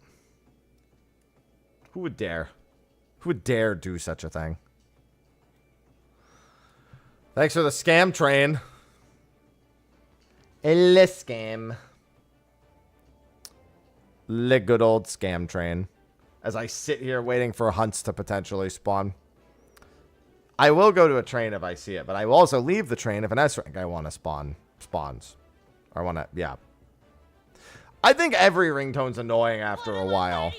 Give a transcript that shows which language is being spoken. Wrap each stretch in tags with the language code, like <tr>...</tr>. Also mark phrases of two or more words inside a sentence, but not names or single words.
<en>Who would dare? Who would dare do such a thing? Thanks for the scam train. Le scam. Le good old scam train. As I sit here waiting for hunts to potentially spawn. I will go to a train if I see it, but I will also leave the train if an S rank I want to spawns. Or want to, yeah. I think every ringtone's annoying after a while.</en>